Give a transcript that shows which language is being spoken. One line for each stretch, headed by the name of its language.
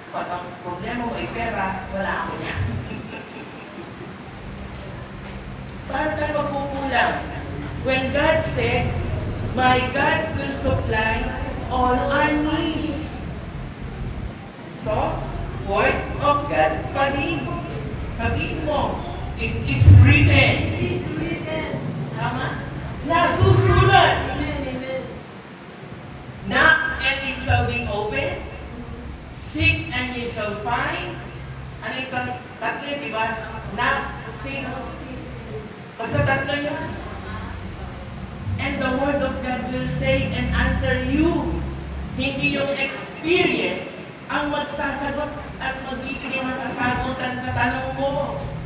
Filipino: Pag ang problema mo ay pera, wala ako niya. Parang tayo magkukulang.
English: When God said, my God will supply all our needs. So, Word of God
Filipino: pa rin. Sabihin mo,
English: it is written. It is written.
Filipino: Tama? Nasusulat. Amen. Amen.
English: Knock and it shall be open. Seek and you shall find.
Filipino: Ano isang tatlo, di ba?
English: Knock, seek.
Filipino: Basta tatlo yun.
English: And the Word of God will say and answer you.
Filipino: Hindi yung experience ang magsasagot at magbibigay ng kasagutan sa tanong mo.